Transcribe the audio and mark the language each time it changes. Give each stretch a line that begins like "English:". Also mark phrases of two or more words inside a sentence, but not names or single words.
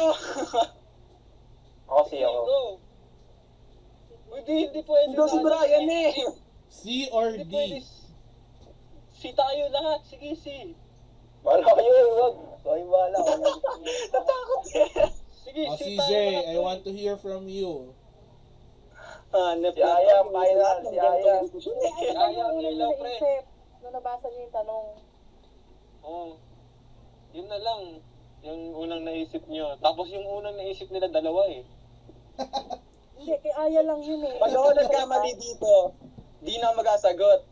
Filipino: Ako si ako. Go. Hindi pwede. Ito si Brian eh.
English: C or
Filipino: Hindi D? pwede. Si tayo lahat. Sige, si. Wala kayo, wag. Kayo wala. Natakot eh. Sige, Oh, si CJ, tayo lahat.
English: I want to hear from you.
Filipino: Si Aya, final. Si Aya. Si Aya ang ilaw, pre. Nung nabasa niyo yung tanong. Oo. Yun na lang. Yung unang naisip nyo. Tapos yung unang naisip nila dalawa eh. Hindi, kay Aya lang yun eh. Pag ako nagkamali dito, di na magasagot.